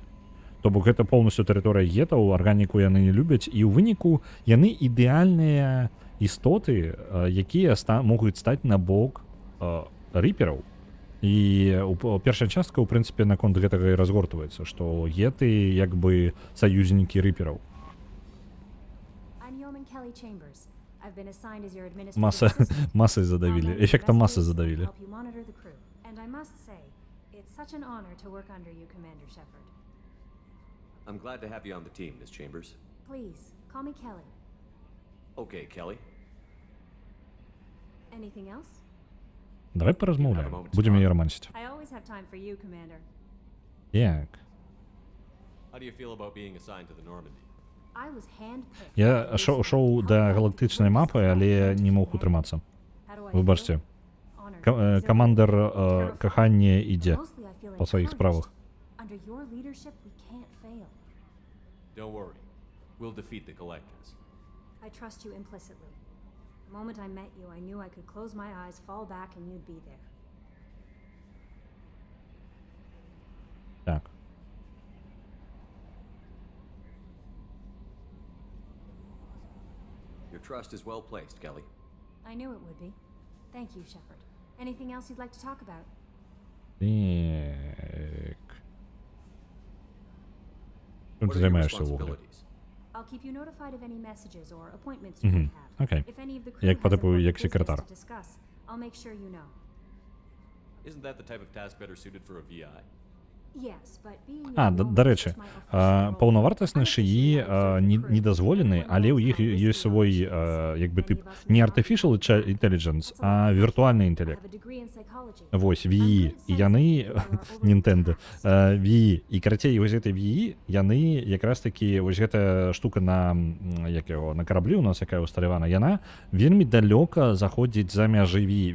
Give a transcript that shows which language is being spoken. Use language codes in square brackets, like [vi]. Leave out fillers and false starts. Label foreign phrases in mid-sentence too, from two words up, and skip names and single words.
[be] То бок гэта поўнасцю тэрыторыя гетаў, арганіку яны не любяць, і ў выніку яны ідэальныя істоты, якія могуць стаць на бок рыпераў. І першая частка, у прынцыпе, наконт гэтага і разгортваецца, што геты як бы саюзнікі рыпераў. Масай задавілі, эфектам масы задавілі. [en] I'm glad to have you on the team, Miss Chambers. Please, call me Kelly. Okay, Kelly. Anything else? [uk] Давай поразмовляем. Будем її романсити. [en] I always have time for you, Commander. [uk] Як? [en] How do you feel about being assigned to the Normandy? I was handpicked. [be] Я шоў да галактычнай мапы, але не мог утрымацца. Выбачце. Камандар кахання ідзе па сваіх справах. [en] Under your leadership, we can't fail. Don't worry. We'll defeat the Collectors. I trust you implicitly. The moment I met you, I knew I could close my eyes, fall back, and you'd be there. [be] Так. [en] Your trust is well placed, Kelly. I knew it would be. Thank you, Shepard. Anything else you'd like to talk about? [uk] Так. Чим ти займаєшся в углі? [en] I'll keep you notified of any messages or appointments you might have. Окей. If any of the crew [uk] Як по [en] has [uk] типу, [en] important [uk] як [en] business [uk] секретар. [en] to discuss, I'll make sure you know. Isn't that the type of task better suited for a VI? Yes, but being [uk] До речі, [be] паўнавартасныя шыі не дазволены, але ў іх ёсць свой, як бы, тып, не [en] artificial intelligence, [be] а віртуальны інтэлект. Вось, VI. І яны, Nintendo, VI. І, карацей, вось гэтай VI, яны якраз такі, вось гэтая штука на караблі у нас, якая усталявана, яна вельмі далёка заходзіць за мяжы VI.